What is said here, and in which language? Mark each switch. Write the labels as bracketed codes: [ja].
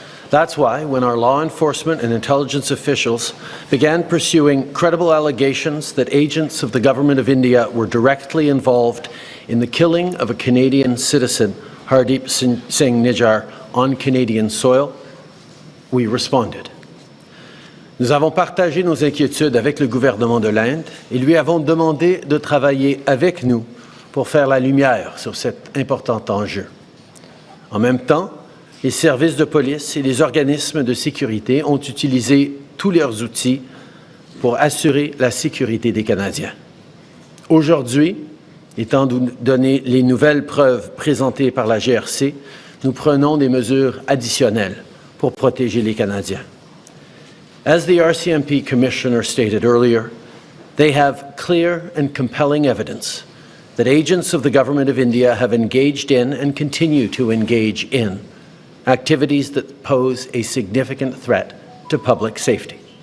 [en] That's why, when our law enforcement and intelligence officials began pursuing credible allegations that agents of the Government of India were directly involved in the killing of a Canadian citizen, Hardeep Singh Nijjer, on Canadian soil, we responded. [fr] Nous avons partagé nos inquiétudes avec le gouvernement de l'Inde et lui avons demandé de travailler avec nous pour faire la lumière sur cet important enjeu. En même temps, les services de police et les organismes de sécurité ont utilisé tous leurs outils pour assurer la sécurité des Canadiens. Aujourd'hui, étant donné les nouvelles preuves présentées par la GRC, nous prenons des mesures additionnelles pour protéger les Canadiens. [en] As the RCMP Commissioner stated earlier, they have clear and compelling evidence that agents of the Government of India have engaged in and continue to engage in activities that pose a significant threat to public safety.